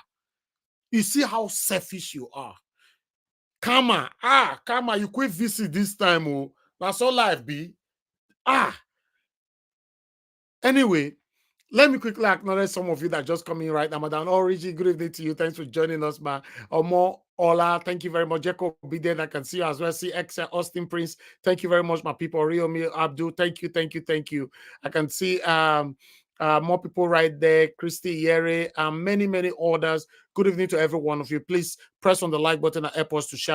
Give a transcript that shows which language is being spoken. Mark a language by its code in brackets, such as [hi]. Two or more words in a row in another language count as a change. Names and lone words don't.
[en] You see how selfish you are. Kama, you quit visit this time. Oh, that's all life be. Anyway, let me quickly acknowledge some of you that just come in right now. Madam Origi, good evening to you. Thanks for joining us, ma. Omo, Ola, thank you very much. Jacob Biden, I can see you as well. See Excel, Austin Prince, thank you very much, my people. Riomi Abdul, thank you. I can see More people right there, Christy Yere, and many others. Good evening to every one of you. Please press on the like button and help us to share.